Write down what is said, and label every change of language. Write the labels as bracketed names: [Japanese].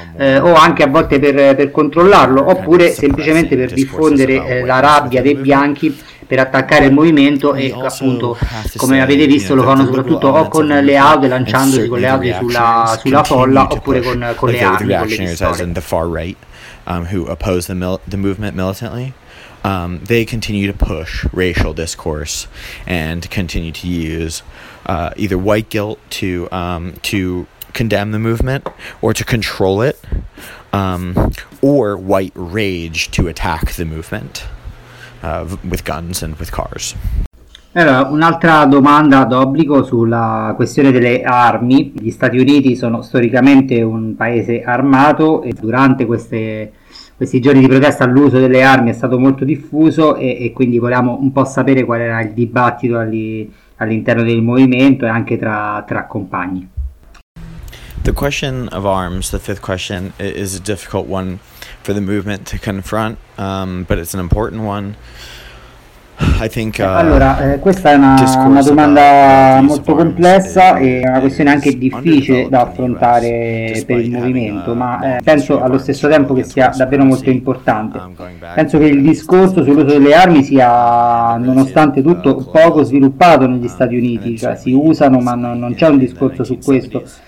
[Italian] o anche a volte per controllarlo, oppure semplicemente per diffondere la rabbia dei bianchi per attaccare il movimento, e appunto, come avete visto, lo fanno soprattutto o con le auto, lanciandosi con le auto sulla folla, oppure con le armi, con le pistole. [English] The far right, who oppose the movement militantly, they continue to push racial discourse and continue to use either white guilt to condemn the movement or to control it, or white rage to attack the movement with guns and with cars. [Italian] Allora, un'altra domanda d'obbligo sulla questione delle armi. Gli Stati Uniti sono storicamente un paese armato, e durante questi giorni di protesta l'uso delle armi è stato molto diffuso, e quindi volevamo un po' sapere qual era il dibattito all'interno del movimento e anche tra compagni. [English] The question of arms, the fifth question, is a difficult one for the movement to confront, but it's an important one. I think, [Italian] allora, questa è una domanda molto complessa e una questione anche difficile da affrontare per il movimento, ma penso allo stesso tempo che sia davvero molto importante. Penso che il discorso sull'uso delle armi sia, nonostante tutto, poco sviluppato negli Stati Uniti, cioè si usano ma non c'è un discorso su questo.